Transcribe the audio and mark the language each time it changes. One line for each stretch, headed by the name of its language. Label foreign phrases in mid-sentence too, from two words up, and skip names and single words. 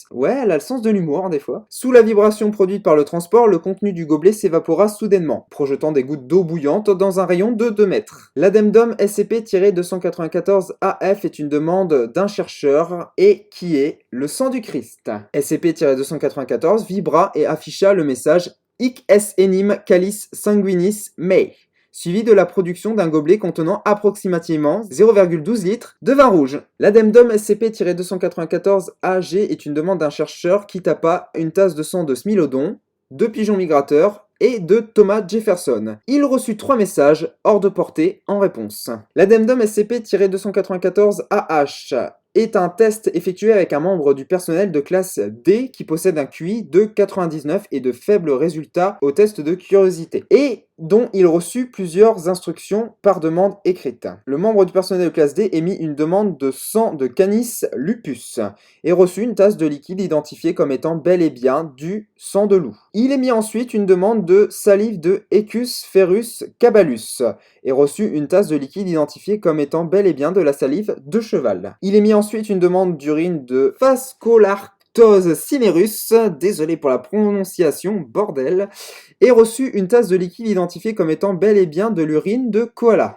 French: Ouais, elle a le sens de l'humour, des fois. Sous la vibration produite par le transport, le contenu du gobelet s'évapora soudainement, projetant des gouttes d'eau bouillante dans un rayon de 2 mètres. L'addendum SCP-294-AF est une demande d'un chercheur et qui est le sang du Christ. SCP-294 vibra et afficha le message
Latin: Hic es enim calis sanguinis mei,
French: suivi de la production d'un gobelet contenant approximativement 0,12 litres de vin rouge. L'addendum SCP-294-AG est une demande d'un chercheur qui tapa une tasse de sang de Smilodon, de pigeons migrateurs et de Thomas Jefferson. Il reçut 3 messages hors de portée en réponse. L'addendum SCP-294-AH est un test effectué avec un membre du personnel de classe D qui possède un QI de 99 et de faibles résultats au test de curiosité, et dont il reçut plusieurs instructions par demande écrite. Le membre du personnel de classe D émit une demande de sang de Canis lupus et reçut une tasse de liquide identifiée comme étant bel et bien du sang de loup. Il émit ensuite une demande de salive de Equus ferus caballus et reçut une tasse de liquide identifiée comme étant bel et bien de la salive de cheval. Il émit ensuite une demande d'urine de Phascolarctos cinerus, désolé pour la prononciation, bordel, et reçu une tasse de liquide identifiée comme étant bel et bien de l'urine de koala.